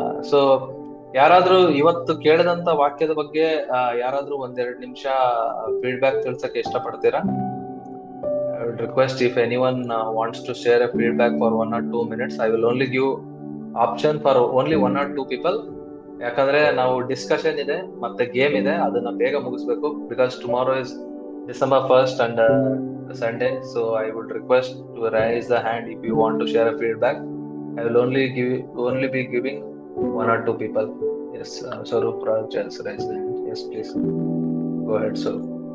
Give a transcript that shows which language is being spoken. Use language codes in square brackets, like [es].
[kn] So ಯಾರಾದ್ರೂ ಇವತ್ತು ಕೇಳಿದಂತ ವಾಕ್ಯದ ಬಗ್ಗೆ ಯಾರಾದ್ರೂ 1-2 ನಿಮಿಷ ಫೀಡ್ಬ್ಯಾಕ್ ತಿಳಿಸಕ್ಕೆ ಇಷ್ಟಪಡ್ತೀರಾ? [en] I would request if anyone wants to share a feedback for 1 or 2 minutes. I will only give option for only 1 or 2 people. [kn] ಯಾಕಂದ್ರೆ ನಾವು ಡಿಸ್ಕಷನ್ ಇದೆ ಮತ್ತೆ ಗೇಮ್ ಇದೆ, ಅದನ್ನ ಬೇಗ ಮುಗಿಸ್ಬೇಕು. [en] Because tomorrow is December 1st and Sunday. So I would request to raise the hand if you want to share a feedback. I will only be giving 1 or 2 people. Yes, Swaroop Raj has raised the hand. Yes, please. Go ahead, Swaroop.